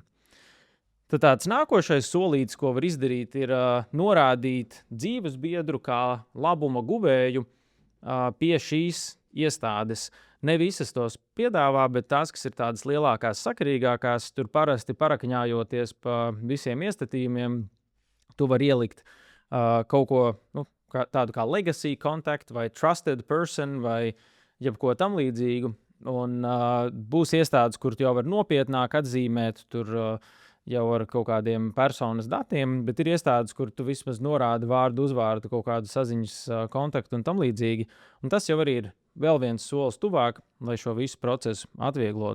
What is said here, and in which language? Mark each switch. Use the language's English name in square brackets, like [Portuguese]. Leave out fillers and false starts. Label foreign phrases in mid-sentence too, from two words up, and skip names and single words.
[Latvian] Tad tāds nākošais solītis, ko var izdarīt, ir norādīt dzīvesbiedru kā labuma guvēju pie šīs iestādes. Ne visas tos piedāvā, bet tās, kas ir tādas lielākās, sakarīgākās, tur parasti parakņājoties pa visiem iestatījumiem, tu vari ielikt kaut ko tādu kā [English] legacy contact [Latvian] vai [English] trusted person [Latvian] vai jebko tam līdzīgu. Un būs iestādes, kur tu jau var nopietnāk atzīmēt tur jau ar kaut kādiem personas datiem, bet ir iestādes, kur tu vismaz norādi vārdu, uzvārdu, kaut kādu saziņas kontaktu un tam līdzīgi. Un tas jau arī ir vēl viens solis tuvāk, lai šo visu procesu atvieglotu.